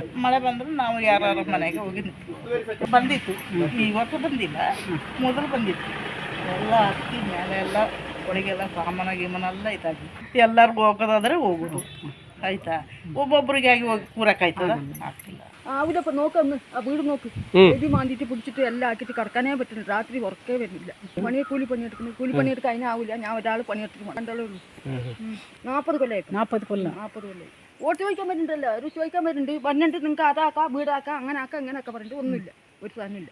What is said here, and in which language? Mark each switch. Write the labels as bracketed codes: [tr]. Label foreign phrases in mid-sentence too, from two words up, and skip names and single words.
[kn] ಮಳೆ ಬಂದ್ರೆ ನಾವು ಯಾರ ಮನೆಗೆ ಹೋಗಿ ನಿಂತ್ಕೊಳ್ಳೋದು. ಬಂದಿತ್ತು, ಈ ವರ್ಷ ಬಂದಿಲ್ಲ, ಮೊದಲು ಬಂದಿತ್ತು. ಎಲ್ಲ ಅಕ್ಕಿ ಮೇಲೆ ಎಲ್ಲ ಒಳಗೆಲ್ಲ ಸಾಮಾನ ಗೀಮನೆಲ್ಲ ಇದಾಗಿ ಎಲ್ಲರಿಗೂ ಹೋಗೋದಾದ್ರೆ ಹೋಗೋದು ಆಯ್ತಾ. ಒಬ್ಬೊಬ್ಬರಿಗಾಗಿ ಹೋಗಿ ಕೂರಕ್ಕಾಯ್ತದ? ಆಗ್ತಿಲ್ಲ. [ml] അവിടെ നോക്കൊന്ന് ആ വീട് നോക്ക്, എഴുതി മാന്തിട്ട് പിടിച്ചിട്ട് എല്ലാം ആക്കിയിട്ട് കിടക്കാനേ പറ്റുന്നു. രാത്രി ഉറക്കേ വരുന്നില്ല. കൂലി പണിയെടുക്കാൻ അതിനാവില്ല. ഞാൻ ഒരാൾ പണിയെടുത്തിട്ട് രണ്ടാളേ ഉള്ളൂ. 40 കൊല്ലമായി. 40 കൊല്ലം. വോട്ട് ചോദിക്കാൻ വരുന്നുണ്ടല്ലോ, ഒരു ചോദിക്കാൻ വരുന്നുണ്ട്. വന്നിട്ട് നിങ്ങൾക്ക് അതാക്കാം, വീടാക്കാം, അങ്ങനെ ആക്കാം, ഇങ്ങനെയൊക്കെ പറഞ്ഞിട്ട് ഒന്നുമില്ല, ഒരു സാധനമില്ല.